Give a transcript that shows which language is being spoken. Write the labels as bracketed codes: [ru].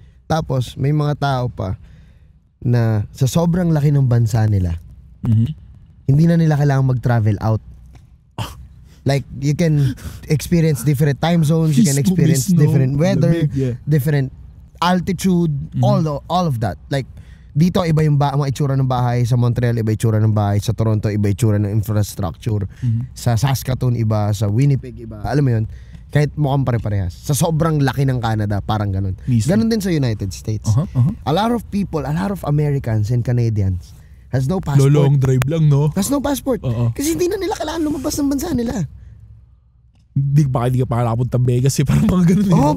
[tl] Tapos, may mga tao pa na sa sobrang laki ng bansa nila, hindi na nila kailangan mag-travel out. [en] Like, you can experience different time zones, you can experience different weather, different altitude, all of that. [tl] Like, dito iba yung mga itsura ng bahay, sa Montreal iba itsura ng bahay, sa Toronto iba itsura ng infrastructure, sa Saskatoon iba, sa Winnipeg iba. Alam mo yun, kahit mukhang pare-parehas. Sa sobrang laki ng Canada, parang ganun. Ganun din sa United States. [en] A lot of people, a lot of Americans and Canadians has no passport. [tl] Long drive lang, no? [en] Has no passport. [tl] Kasi hindi na nila kailangan lumabas ng bansa nila. Hindi ka pa nakapunta Vegas parang mga ganun.